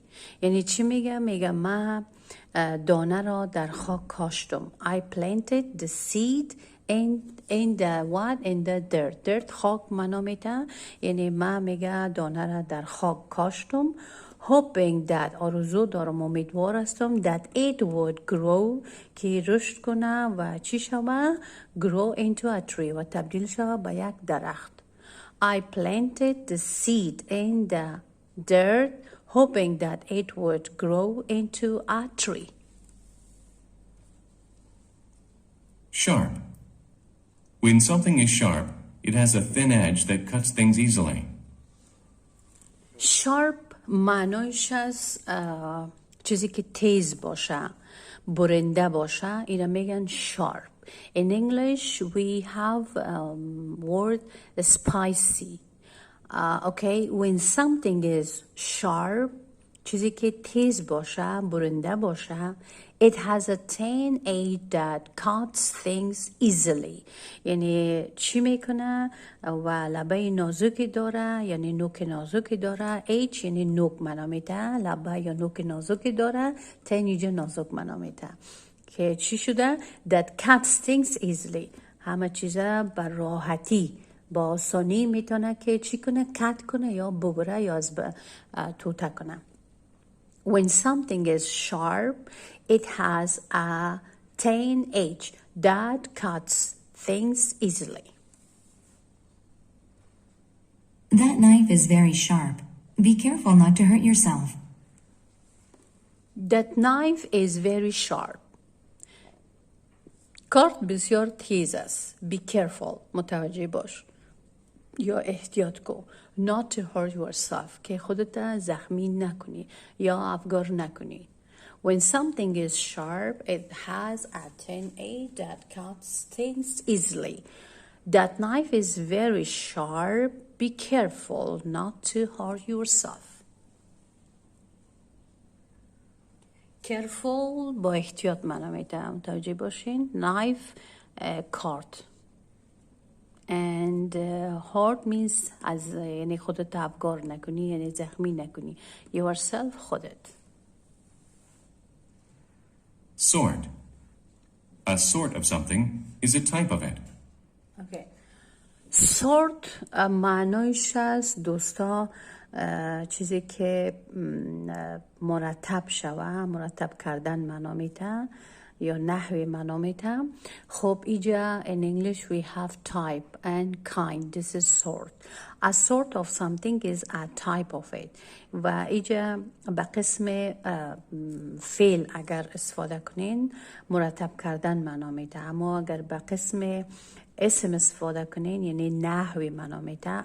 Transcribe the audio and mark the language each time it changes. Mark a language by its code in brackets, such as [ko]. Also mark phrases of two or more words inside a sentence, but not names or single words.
[fa] یعنی چی میگه؟ میگه من دانه را در خاک کاشتم. [en] I planted the seed in the what? In the dirt. dirt [fa] خاک معنا میده. یعنی من میگه دانه را در خاک کاشتم. [en] hoping that [fa] آرزو دارم، امیدوار هستم [en] that it would grow [fa] که رشد کنه و چی شوه؟ [en] grow into a tree [fa] و تبدیل شوه به یک درخت. [en] I planted the seed in the dirt hoping that it would grow into a tree. Sharp. When something is sharp, it has a thin edge that cuts things easily. [fa] Sharp معنایش از چیزی که تیز باشه، برنده باشه، اینا میگن sharp. [en] In English we have word spicy. Okay, when something is sharp, [fa] چیزی که تیز باشه، برنده باشه، [en] it has a thin edge that cuts things easily. [fa] یعنی چی میکنه؟ و لبه نازکی داره، یعنی نوک نازکی داره. edge یعنی نوک معنا میده، لبه یا نوک نازکی داره، thin اینجا نازک معنا میده. که چی شده؟ [en] that cuts things easily. [fa] همه چیزا بر راحتی با آسانی میتونه که چی کنه؟ کت کنه یا ببره یا از توته کنه. [en] When something is sharp, it has a thin edge that cuts things easily. That knife is very sharp. Be careful not to hurt yourself. That knife is very sharp. [fa] کارت بسیار تیز است. [en] Be careful. [fa] متوجه باش. یا احتیاط کن. [en] Not to hurt yourself. [fa] که خودت زخمی نکنی یا افگار نکنی. [en] When something is sharp, it has a thin edge that cuts things easily. That knife is very sharp. Be careful not to hurt yourself. [fa] Careful با احتیاط معنا میده. متوجه باشین. Knife کارت. [en] And hurt means [fa] از یعنی خودت افگار نکنی، یعنی زخمی نکنی. Yourself خودت. [en] Sort. A sort of something is a type of it. Okay. [fa] Sort معنایش از دوستا چیزی که مرتب شوه، مرتب کردن معنا میده. یا نحوی معنا میده. خب اینجا [en] in English we have type and kind. This is sort. A sort of something is a type of it. [fa] و اینجا به قسم فعل اگر استفاده کنین مرتب کردن معنا میده، اما اگر به قسم اسم استفاده کنین یعنی نحوی معنا میده.